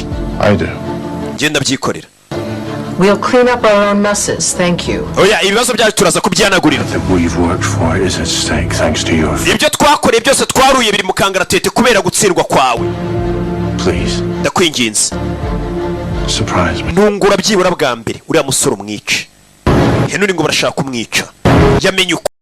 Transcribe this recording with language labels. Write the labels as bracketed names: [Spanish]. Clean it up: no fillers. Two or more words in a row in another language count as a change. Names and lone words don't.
[English] I do. [Kinyarwanda] ngenda byikorera. [English] We'll clean up our own messes. Thank you. [Kinyarwanda] oya ibibazo byacu turaza kubyanagurira. [English] That we've worked for is at stake thanks to you. [Kinyarwanda] ibyo twakoreye byose twaruye biri mu kangaratete kubera gutsindwa kwawe. [English] Please, [Kinyarwanda] ndakwinginze [English] surprise me. [Kinyarwanda] ntungura byibura bwa mbere uriya musore umwice. Henry ngo barashaka kumwica, yamenye uko